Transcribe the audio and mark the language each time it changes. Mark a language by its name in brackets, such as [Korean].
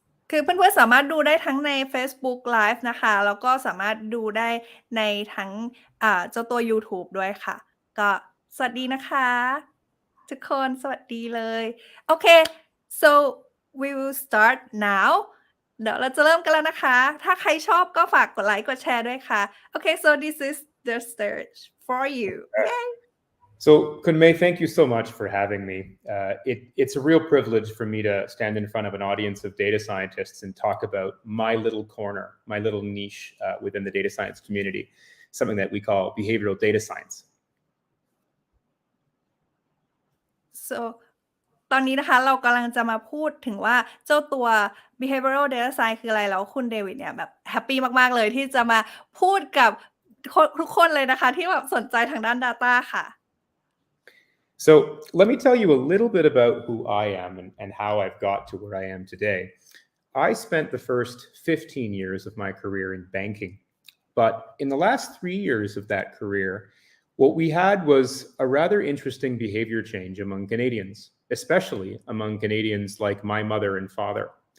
[Thai] คือเพื่อนๆสามารถดูได้ทั้งใน Facebook Live นะคะแล้วก็สามารถดูได้ในทั้งเจ้าตัว YouTube ด้วยค่ะก็สวัสดีนะคะทุกคนสวัสดีเลยโอเค [English] so we will start now [Thai] เดี๋ยวเราจะเริ่มกันแล้วนะคะถ้าใครชอบก็ฝากกดไลค์กดแชร์ด้วยค่ะโอเค [English] so this is the stage for you Yay! So, Kunmei, thank you so much for having me. It's a real privilege for me to stand in front of an audience of data scientists and talk about my little corner, my little niche within the data science community, something that we call behavioral data science. [Thai] So, ตอนนี้นะคะเรากำลังจะมาพูดถึงว่าเจ้าตัว behavioral data science คืออะไรแล้วคุณเดวิดเนี่ยแบบแฮปปี้มากๆเลยที่จะมาพูดกับทุกคนเลยนะคะที่แบบสนใจทางด้าน data ค่ะ [English] So let me tell you a little bit about who I am and how I've got to where I am today. I spent the first 15 years of my career in banking, but in the last 3 years of that career, what we had was a rather interesting behavior change among Canadians, especially among Canadians like my mother and father.